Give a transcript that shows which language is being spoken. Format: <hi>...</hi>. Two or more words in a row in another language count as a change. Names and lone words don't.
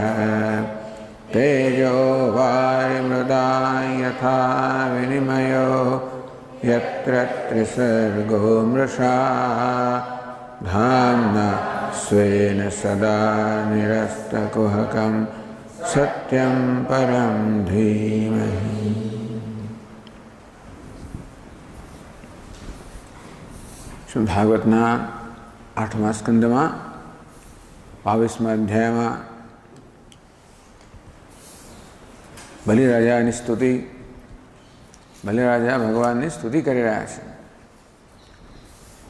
<sa>तेजो वारिमृदां यथा विनिमयो यत्र त्रिसर्गो मृषा धाम्ना स्वेन सदा निरस्तकुहकं सत्यं परं धीमहि।</sa> <gu>શ્રીમદ્ ભાગવતના 8મા સ્કંદમાં 22મા અધ્યાયમાં બલિરાજાની સ્તુતિ, બલિરાજા ભગવાનની સ્તુતિ કરી રહ્યા છે.</gu>